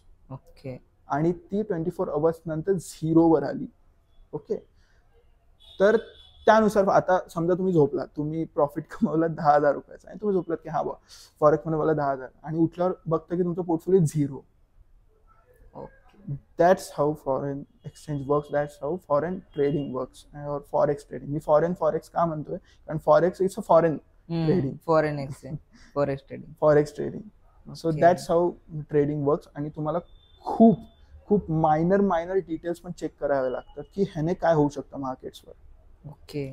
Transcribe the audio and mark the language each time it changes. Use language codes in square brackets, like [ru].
[en] okay, [mr] आणि ती 24 hours नंतर झिरोवर आली. ओके, तर त्यानुसार आता समजा तुम्ही झोपलात, तुम्ही प्रॉफिट कमवला 10,000 रुपयाचा आणि तुम्ही झोपलात की हा बा फॉरेक्स मध्ये मला 10,000 आणि उठल्यावर बघता की तुमचं portfolio zero. [en] That's how foreign exchange works, that's how foreign trading works और forex trading. [mr] मी फॉरेक्स का म्हणतोय, कारण [en] Forex is a foreign trading, foreign exchange, forex trading. So that's how trading works. [mr] आणि तुम्हाला खूप खूप मायनर डिटेल्स पण check करावे लागतात की ह्याने काय होऊ शकतं मार्केट्सवर. [en] okay,